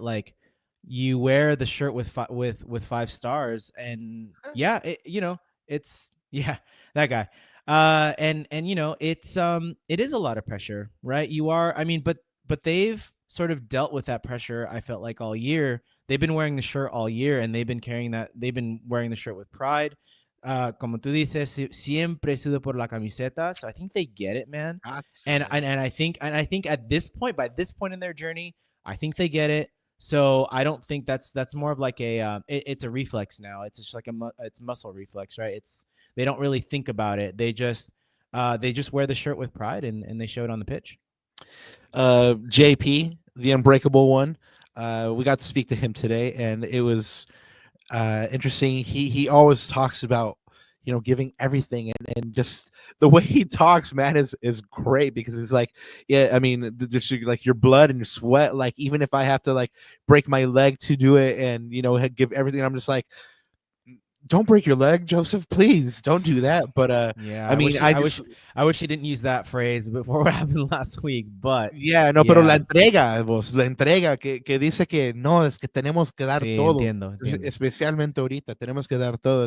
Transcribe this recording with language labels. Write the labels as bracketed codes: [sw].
[en] Like, you wear the shirt with 5 stars, and yeah, it's that guy. And it's it is a lot of pressure, right? You are, I mean, but they've sort of dealt with that pressure. I felt like all year they've been wearing the shirt all year, and they've been carrying that. They've been wearing the shirt with pride. [es] Como tú dices, siempre sudo por la camiseta. [en] So I think they get it, man. That's And right. I think at this point, by this point in their journey, I think they get it. So I don't think that's more of like a it's a reflex now. It's just like it's muscle reflex, right? It's they don't really think about it. They just wear the shirt with pride, and they show it on the pitch. JP, the unbreakable one. We got to speak to him today, and it was interesting. He always talks about giving everything, and just the way he talks, man, is great, because it's like, yeah, I mean, just like your blood and your sweat. Like, even if I have to like break my leg to do it, and give everything, I'm just like, don't break your leg, Joseph, please don't do that. But yeah, I mean, I wish he didn't use that phrase before what happened last week. But yeah, [es] no, pero la entrega que dice que no, es que tenemos que dar sí, todo, entiendo. especialmente ahorita, tenemos que dar todo.